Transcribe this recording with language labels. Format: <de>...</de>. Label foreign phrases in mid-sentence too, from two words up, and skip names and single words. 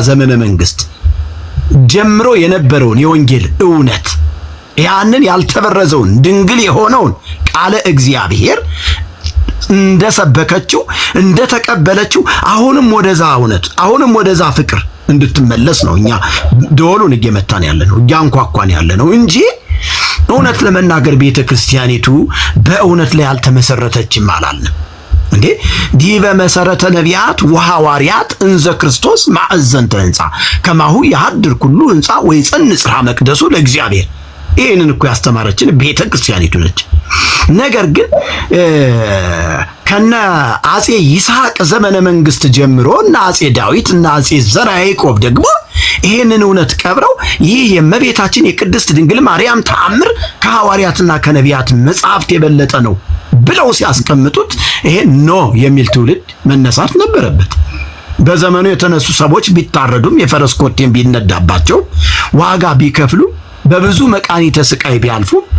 <am>ዘመነ መንግስት ጀምሮ የነበረውን የወንጌል እውነት ያንን ያልተበረዘውን ድንግል የሆነውን ቃለ እግዚአብሔር እንደሰበከችው እንደተቀበለችው አሁንም ወደዛ እውነት አሁንም ወደዛ ፍቅር እንድትመለስ ነው እኛ ደወሉን እየመታን ያለነው እያንኳኳን ያለነው እንጂ እውነት ለመናገር ቤተክርስቲያኒቱ በእውነት ላይ አልተመሰረተችም አላልንም እንዴ።</am> <gez>ዲበ መሰረተ ነቢያት ወሐዋርያት እንዘ ክርስቶስ ማዕዘንተ ሕንጻ ከማሁ ያድር ኩሉ ሕንጻ ወይ ጽንጽራ መቅደሱ ለእግዚአብሔር።</gez> <am>ይህንን እኮ ያስተማረችን ቤተክርስቲያኒቱ ነች። ነገር ግን ከነ አጼ ይስሐቅ ዘመነ መንግስት ጀምሮ እና አጼ ዳዊት እና አጼ ዘርዓ ያዕቆብ ደግሞ ይህንን እውነት ቀብረው ይህ የእመቤታችን የቅድስት ድንግል ማርያም ተአምር ከሐዋርያትና ከነቢያት መጻሕፍት የበለጠ ነው ብለው ሲያስቀምጡት ይሄ ኖ የሚል ትውልድ መነሳት ነበረበት። በዘመኑ የተነሱ ሰዎች ቢታረዱም የፈረስ ኮቴም ቢነዳባቸው ዋጋ ቢከፍሉ በብዙ መቃኒተ ስቃይ ቢያልፉ</am>